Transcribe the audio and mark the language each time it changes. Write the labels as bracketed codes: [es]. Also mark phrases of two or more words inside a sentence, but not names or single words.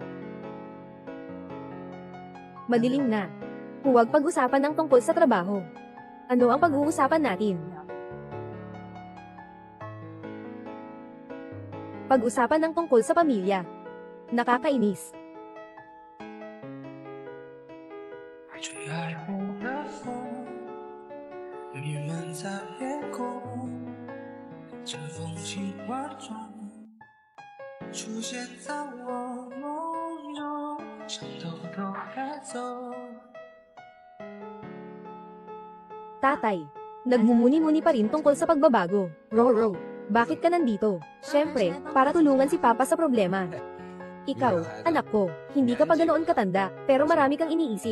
[tl] Madilim na. Huwag pag-usapan ang tungkol sa trabaho. Ano ang pag-uusapan natin? Pag-usapan ng tungkol sa pamilya. Nakakainis. [zh] 最爱护的风，弥漫在夜空，这风情万种，出现在我梦中，想偷偷带走。 [tl] Tatay, nagmumuni-muni pa rin tungkol sa pagbabago. Roro, bakit ka nandito? Siyempre, para tulungan si Papa sa problema. Ikaw, anak ko, hindi ka pa ganoon katanda, pero marami kang iniisip.